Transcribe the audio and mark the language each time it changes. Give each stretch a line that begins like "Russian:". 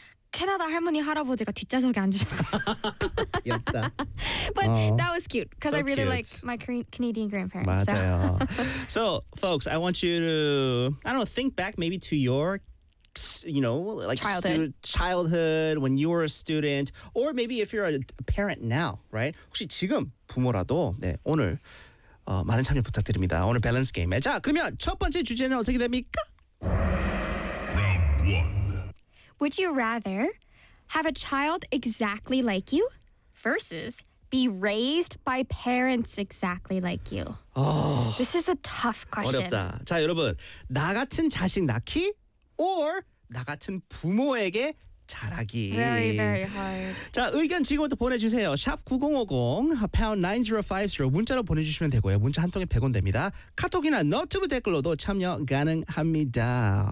Korean: 캐나다 할머니 할아버지가 뒷좌석에 앉으셨어요. 귀엽다.
English: But that was cute because so I really like my Canadian grandparents.
Korean: 맞아요. So.
English: So, folks, I want you to think back maybe to your childhood when you were a student, or maybe if you're a parent now, right?
Korean: 혹시 지금 부모라도 네, 오늘 많은 참여 부탁드립니다. 오늘 밸런스 게임에. 자, 그러면 첫 번째 주제는 어떻게 됩니까?
English: Round 1. Would you rather have a child exactly like you versus be raised by parents exactly like you? This is a tough question.
Korean: 어렵다. 자, 여러분. 나 같은 자식 낳기 or 나 같은 부모에게 자라기.
English: Very, very hard.
Korean: 자, 의견 지금부터 보내주세요. #9050#9050 문자로 보내주시면 되고요. 문자 한 통에 100원 됩니다. 카톡이나 너튜브 댓글로도 참여 가능합니다.